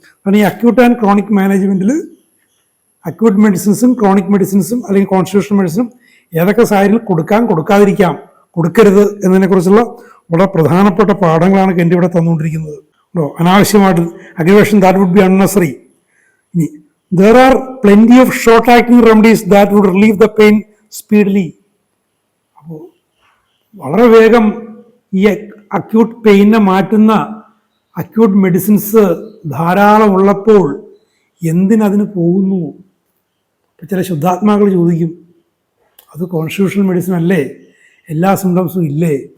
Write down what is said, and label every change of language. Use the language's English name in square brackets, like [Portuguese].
[Malayalam] കാരണം ഈ acute and chronic മാനേജ്മെൻറ്റിൽ acute മെഡിസിൻസും chronic മെഡിസിൻസും അല്ലെങ്കിൽ കോൺസ്റ്റിറ്റ്യൂഷണൽ മെഡിസിനും ഏതൊക്കെ സാഹചര്യത്തിൽ കൊടുക്കാം, കൊടുക്കാതിരിക്കാം, കൊടുക്കരുത് എന്നതിനെക്കുറിച്ചുള്ള വളരെ പ്രധാനപ്പെട്ട പാഠങ്ങളാണ് കെന്റ് ഇവിടെ തന്നുകൊണ്ടിരിക്കുന്നത്. [English] അനാവശ്യമായിട്ട് aggravation, that would be unnecessary. ഇനി there are plenty of short acting remedies that would relieve the pain speedily. [Malayalam] അപ്പോൾ വളരെ വേഗം ഈ അക്യൂട്ട് പെയിനെ മാറ്റുന്ന അക്യൂട്ട് മെഡിസിൻസ് ധാരാളം ഉള്ളപ്പോൾ എന്തിനതിന് പോകുന്നു? ഇപ്പം ചില ശുദ്ധാത്മാക്കൾ ചോദിക്കും, അത് കോൺസ്റ്റിറ്റ്യൂഷണൽ മെഡിസിൻ അല്ലേ, എല്ലാ സിംറ്റംസും ഇല്ലേ?